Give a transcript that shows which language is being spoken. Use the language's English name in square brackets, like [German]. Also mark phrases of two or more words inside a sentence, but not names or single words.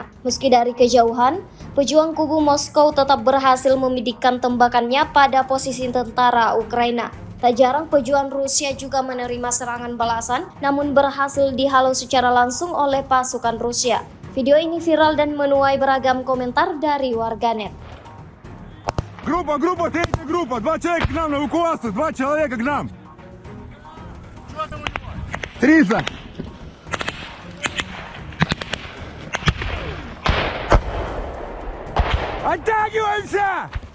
[Indonesian] Meski dari kejauhan, pejuang kubu Moskow tetap berhasil membisikkan tembakannya pada posisi tentara Ukraina. Tak jarang pejuang Rusia juga menerima serangan balasan, namun berhasil dihalau secara langsung oleh pasukan Rusia. Video ini viral dan menuai beragam komentar dari warganet. [Russian] Группа, третья группа, 2 человека к нам на эвакуацию, 2 человека к нам. 300. Оттягиваемся!